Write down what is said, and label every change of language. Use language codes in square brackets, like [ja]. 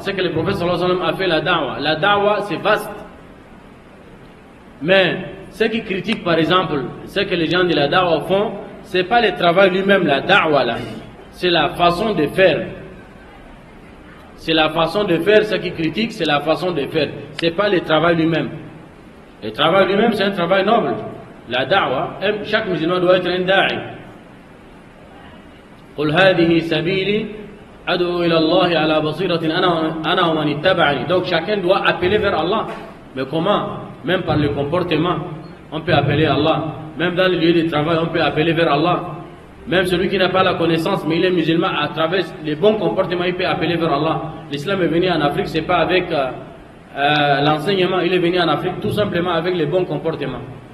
[fr] Ce que le prophète sallallahu alayhi wa sallam a fait, la da'wa. La da'wa, c'est vaste. Mais ceux qui critiquent, par exemple, ce que les gens de la da'wa font, c'est pas le travail lui-même, la da'wa là. C'est la façon de faire. C'est la façon de faire. Ceux qui critiquent, c'est la façon de faire. C'est pas le travail lui-même. Le travail lui-même, c'est un travail noble. La da'wa, chaque musulman doit être un da'i. [ar] قل هذه سبيلي أدعو إلى الله على بصيرة أنا ومن اتبعني. [fr] Donc chacun doit appeler vers Allah. Mais comment? Même par le comportement, on peut appeler Allah. Même dans le lieu de travail, on peut appeler vers Allah. Même celui qui n'a pas la connaissance, mais il est musulman, à travers les bons comportements, il peut appeler vers Allah. L'islam est venu en Afrique, c'est pas avec l'enseignement, il est venu en Afrique tout simplement avec les bons comportements.